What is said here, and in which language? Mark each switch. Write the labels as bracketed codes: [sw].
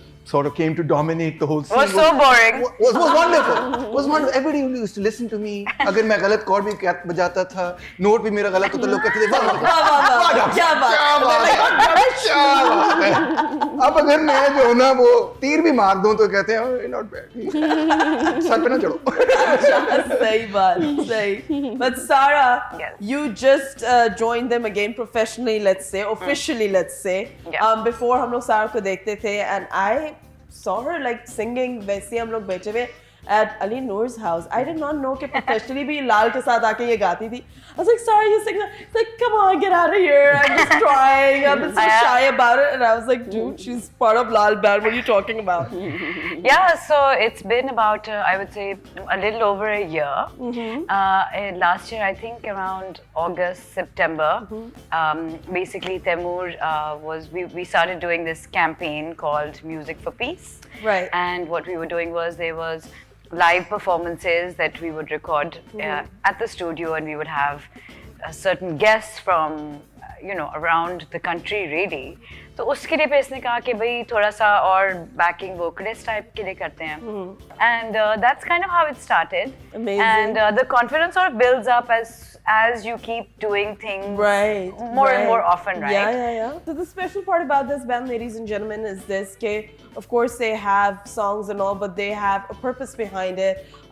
[en] Sort of came to dominate the whole scene. Was so boring. Was wonderful. Was wonderful. Everybody used to listen to me. [hi] अगर मैं गलत cord भी बजाता था, note भी मेरा गलत होता, लोग कहते थे वाह क्या बात है. अब अगर मैं जो ना वो तीर भी मार दूं तो कहते हैं [en] not bad. [hi] सर पे ना चढ़ो. सही बात, सही. [en] But Sarah, yes. You just joined them again professionally, let's say, officially, let's say. Yeah. Before [hi] हम लोग Sarah को देखते थे, [en] and I saw her like singing. [hi] वैसे हम लोग बैठे हुए [en] at Ali Noor's house. I did not know [hi] कि professionally भी लाल के साथ आके ये गाती थी. [en] I was like, Sarah, you sing that? It's like, come on, get out of here. I'm just trying. I've been so shy about it. And I was like, dude, she's part of Laal band. What are you talking about? Yeah, so it's been about, I would say, a little over a year. Last year, I think around August, September, basically Timur we started doing this campaign called Music for Peace. Right. And what we were doing was there was live performances that we would record at the studio, and we would have certain guests from around the country really. [hi] तो उसके लिए पे इसने कहा कि भाई थोड़ा सा और backing vocalist type के लिए करते हैं. [en] And that's kind of how it started. Amazing. And the confidence sort of builds up as you keep doing things more and more often, right? Yeah. So the special part about this band, ladies and gentlemen, is this: of course they have songs and all, but they have a purpose behind it.